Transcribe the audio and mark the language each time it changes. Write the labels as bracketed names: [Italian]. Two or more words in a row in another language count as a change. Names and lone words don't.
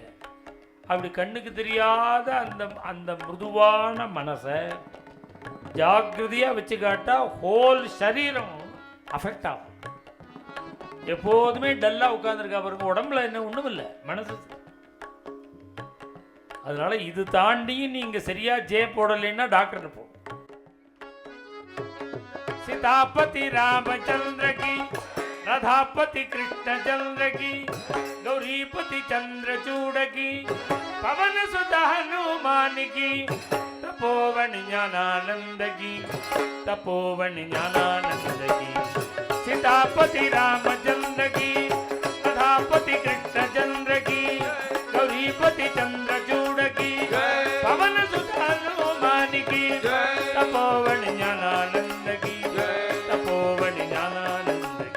[Tamil] அப்படி கண்ணுக்கு தெரியாத அந்த மிருதுவான மனசை ஜாக்கிரதையா வச்சு காட்டா ஹோல் சரீரம் அஃபெக்ட் ஆகும். எப்போதுமே டல்லா உட்கார்ந்துருக்கா பாருங்க, உடம்புல என்ன ஒண்ணும் இல்லை, மனசு. அதனால இது தாண்டி நீங்க சரியா ஜே போடலைன்னா டாக்டர் போ. [Hindi] सीतापति रामचंद्र की, राधापति कृष्ण चंद्र की, गौरीपति चंद्रचूड़ की, पवन सुत हनुमान की, तपोवन ज्ञानानंद की, तपोवन ज्ञानानंद की, सीतापति रामचंद्र की, राधापति कृष्ण चंद्र की, गौरीपति चंद्रचूड़ की, पवन सुत हनुमान की, तपोवन ज्ञानानंद की, तपोवन ज्ञानानंद की.